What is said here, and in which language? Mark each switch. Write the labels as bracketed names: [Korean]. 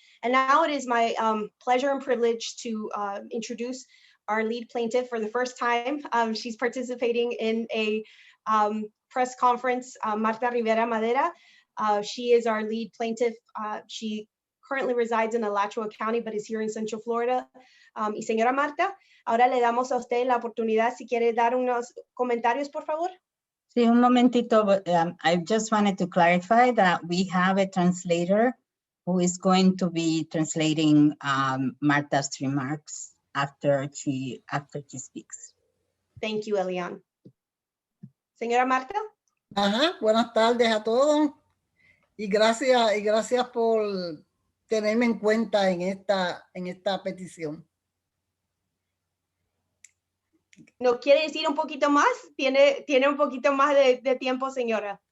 [English] And now it is my pleasure and privilege to introduce our lead plaintiff for the first time. She's participating in a press conference, Marta Rivera Madera. She is our lead plaintiff. She currently resides in Alachua County, but is here in Central Florida. [Spanish] Y señora Marta, ahora le damos a usted la oportunidad si quiere dar unos comentarios, por favor. Sí, un momentito. [English] I just wanted to clarify that we have a translator who is going to be translating Marta's remarks after she speaks. Thank you, Elian. Señora Marta. [Spanish] Ajá, buenas tardes a todos y gracias por tenerme en cuenta en esta petición. ¿No quiere decir un poquito más? ¿Tiene un poquito más de tiempo, señora?